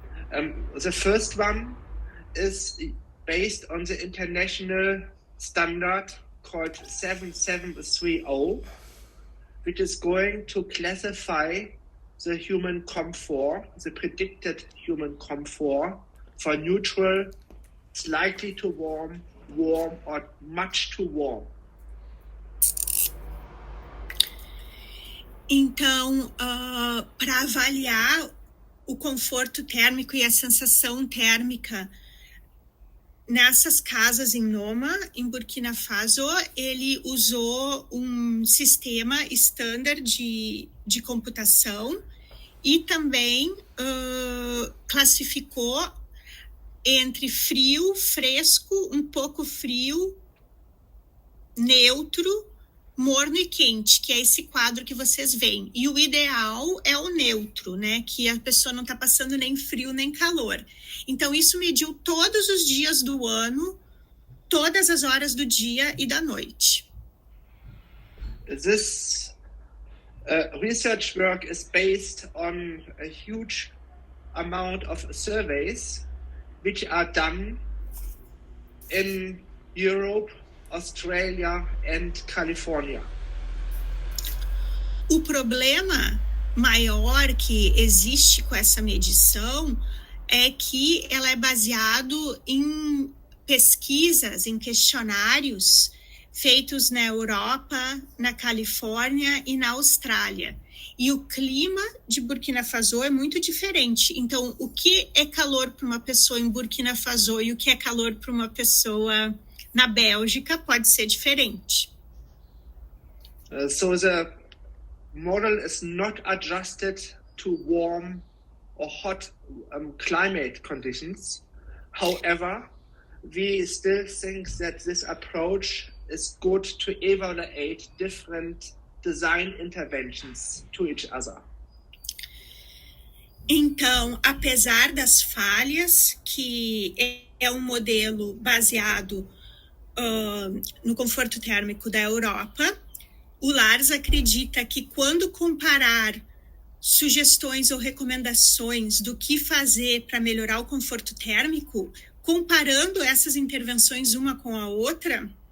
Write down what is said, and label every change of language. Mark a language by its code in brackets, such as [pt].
[en] The first one is based on the international standard called 7730, which is going to classify the human comfort, the predicted human comfort for neutral, slightly too warm, warm, or much too warm. [pt] Então, para avaliar o conforto térmico e a sensação térmica nessas casas em Noma, em Burkina Faso, ele usou um sistema standard de computação e também classificou entre frio, fresco, um pouco frio, neutro, morno e quente, que é esse quadro que vocês veem. E o ideal é o neutro, né? Que a pessoa não está passando nem frio nem calor. Então, isso mediu todos os dias do ano, todas as horas do dia e da noite. [en] This research work is based on a huge amount of surveys which are done in Europe, Australia and California. [pt] O problema maior que existe com essa medição é que ela é baseado em pesquisas, em questionários feitos na Europa, na Califórnia e na Austrália. E o clima de Burkina Faso é muito diferente. Então, o que é calor para uma pessoa em Burkina Faso e o que é calor para uma pessoa na Bélgica pode ser diferente. [en] So the model is not adjusted to warm or hot climate conditions. However, we still think that this approach is good to evaluate different design interventions to each other. [pt] Então, apesar das falhas, que é um modelo baseado no conforto térmico da Europa, o Lars acredita que quando comparar sugestões ou recomendações do que fazer para melhorar o conforto térmico, comparando essas intervenções uma com a outra,